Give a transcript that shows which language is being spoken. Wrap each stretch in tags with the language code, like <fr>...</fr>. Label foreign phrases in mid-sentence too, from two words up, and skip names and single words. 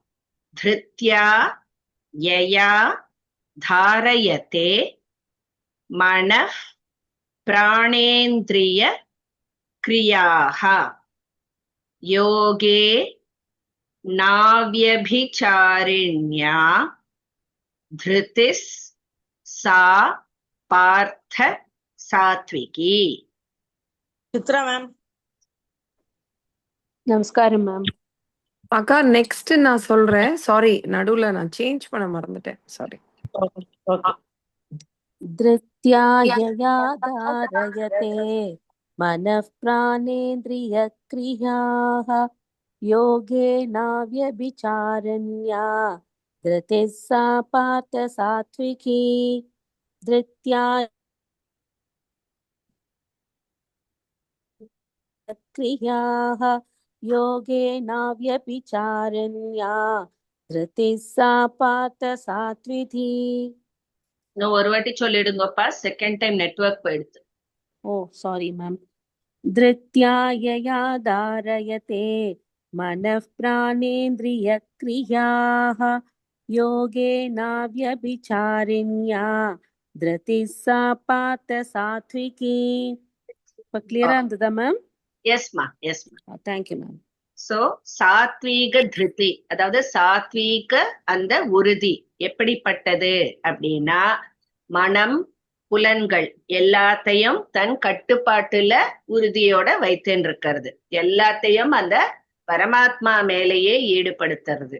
<sa>धृत्या यया धारयते मनः प्राणेन्द्रिय क्रियाः योगे नाव्यभिचारिण्या धृतिस् सा पार्थ सात्त्विकी.</sa> <ta>சித்ரா மேம். நமஸ்காரம் மேம். அக்கா நெக்ஸ்ட் நான் சொல்றேன். சாரி, நடுவுல நான் சேஞ்ச் பண்ண மறந்துட்டேன். சாரி. ஓகே.</ta> <sa>धृत्या यया धारयते मनः प्राणेन्द्रियक्रियाः योगेनाव्यभिचारण्या धृतिः सा पार्थ सात्विकी. धृत्या क्रियाः योगेनाव्यभिचारण्या धृतिः सा पार्थ सात्विकी.</sa> <ta>இன்னும் ஒரு வாட்டி சொல்லிடுங்கப்பா,</ta> <en>second time</en> <ta>நெட்வொர்க் போயிடுது.</ta> <en>Oh sorry ma'am.</en> <sa>धृत्या यया धारयते मनः प्राणेन्द्रियक्रियाः योगेनाव्यभिचारिण्या धृतिः सा पार्थ सात्विकी.</sa> <ta>இப்போ கிளியரா இருந்ததா மேம்? எஸ்மா.</ta> <en>Thank you ma'am.</en> <ta>சோ சாத்வீக திருதி, அதாவது சாத்வீக அந்த உறுதி எப்படிப்பட்டது அப்படின்னா, மனம் புலன்கள் எல்லாத்தையும் தன் கட்டுப்பாட்டுல உறுதியோட வைத்துன்னு இருக்கிறது, எல்லாத்தையும் அந்த பரமாத்மா மேலேயே ஈடுபடுத்துறது.</ta>